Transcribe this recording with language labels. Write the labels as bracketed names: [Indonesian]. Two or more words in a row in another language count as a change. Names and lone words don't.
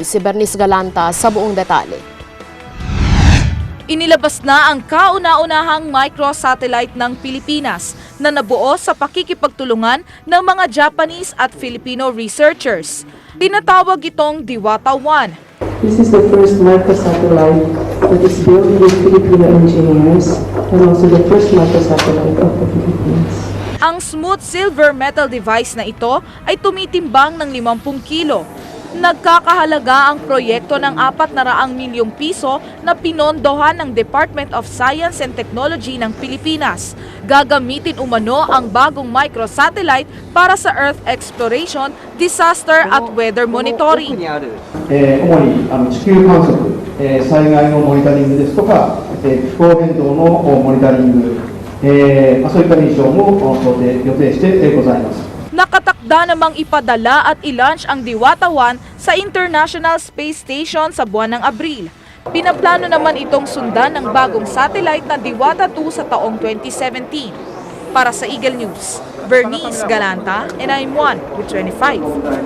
[Filipino] Si Bernice Galanta sa buong detalye. Inilabas na ang kauna-unahang microsatellite ng Pilipinas na nabuo sa pakikipagtulungan ng mga Japanese at Filipino researchers. Tinatawag itong Diwata 1. [English] This is the first microsatellite that is built with Filipino engineers and also the first microsatellite of the Philippines. [Filipino] Ang [English] smooth silver metal device [Filipino] na ito ay tumitimbang ng 50 kilo. Nagkakahalaga ang proyekto ng 400 milyong piso na pinondohan ng Department of Science and Technology ng Pilipinas. Gagamitin umano ang bagong microsatellite para sa [English] Earth exploration, [Filipino] disaster at [English] weather monitoring. [Japanese] 主に地球観測、災害のモニタリングですとか、気候変動のモニタリング、そういったミッションを予定してございます。 [Filipino] Nakatakda namang ipadala at i-launch ang Diwata 1 sa International Space Station sa buwan ng Abril. Pinaplano naman itong sundan ng bagong satellite na Diwata 2 sa taong 2017. Para sa Eagle News, Bernice Galanta, and I'm 1 with 25.